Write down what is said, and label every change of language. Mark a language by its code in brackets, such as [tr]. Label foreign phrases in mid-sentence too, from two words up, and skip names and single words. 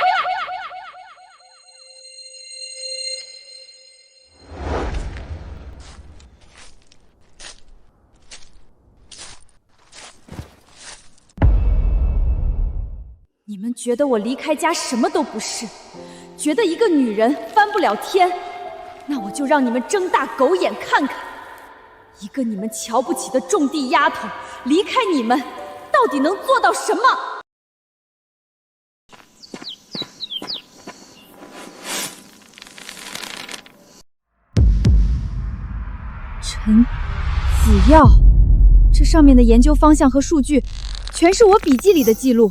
[zh] 你們覺得我離開家什麼都不是，覺得一個女人翻不了天，那我就讓你們睜大狗眼看看，一個你們瞧不起的種地丫頭，離開你們到底能做到什麼？陈子耀，這上面的研究方向和數據，全是我筆記裡的記錄。